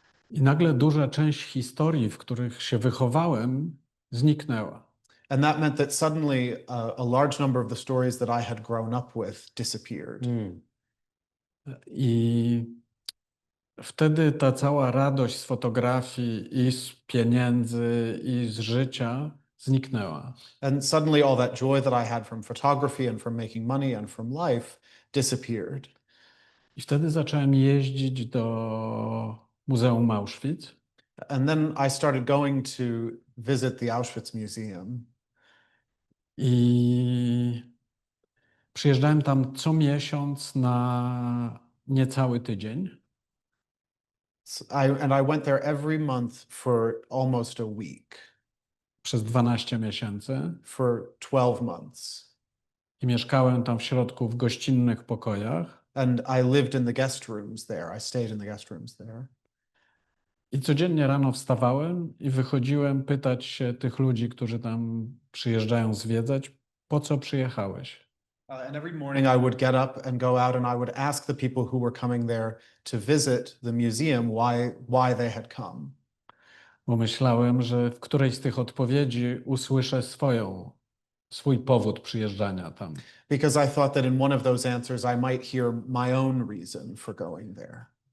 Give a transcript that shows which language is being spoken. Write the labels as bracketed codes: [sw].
[pl] I nagle duża część historii, w których się wychowałem, zniknęła. [en] And that meant that suddenly a large number of the stories that I had grown up with disappeared. [pl] I wtedy ta cała radość z fotografii i z pieniędzy i z życia zniknęła. [en] And suddenly all that joy that I had from photography and from making money and from life disappeared. [pl] I wtedy zacząłem jeździć do Muzeum Auschwitz. [en] And then I started going to visit the Auschwitz Museum. [pl] I przyjeżdżałem tam co miesiąc na niecały tydzień. [en] And I went there every month for almost a week. [pl] Przez 12 miesięcy. [en] For 12 months. [pl] I mieszkałem tam w środku w gościnnych pokojach. [en] And I lived in the guest rooms there. I stayed in the guest rooms there. [pl] I codziennie rano wstawałem i wychodziłem pytać się tych ludzi, którzy tam przyjeżdżają zwiedzać, po co przyjechałeś? [en] And every morning I would get up and go out and I would ask the people who were coming there to visit the museum why they had come. [pl] Bo myślałem, że w którejś z tych odpowiedzi usłyszę swój powód przyjeżdżania tam. [en] Because I thought that in one of those answers I might hear my own reason for going there.